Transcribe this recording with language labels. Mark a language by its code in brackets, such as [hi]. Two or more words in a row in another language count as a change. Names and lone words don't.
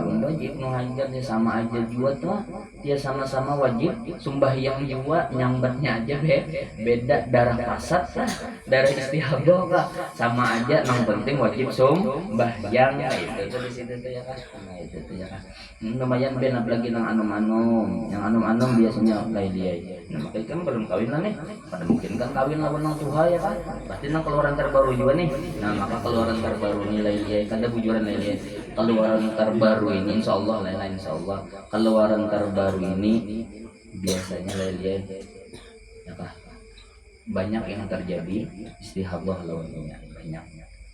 [bjn] Ibnu Hajar dia sama aja jua tuh, dia sama-sama wajib sembahyang jua, nyambatnya aja beda darah pasat lah, darah istihadah lah, sama aja, yang penting wajib sembahyang. Itu tuh di situ tuh ya kan. Nah itu tuh ya kan. Lumayan ben apalagi nang anum-anum, yang anum-anum biasanya kayak dia. Nah makanya kan belum kawin lah nih, pada mungkin kan kawin lawan nang tuha ya kan, pasti nang keluaran terbaru juga nih. Nah maka keluaran terbaru nilai dia, kan ada bujuran nilai keluaran terbaru ini, insyaallah lain insyaallah keluaran terbaru ini biasanya dia ya kan banyak yang terjadi istihadah lawannya banyak.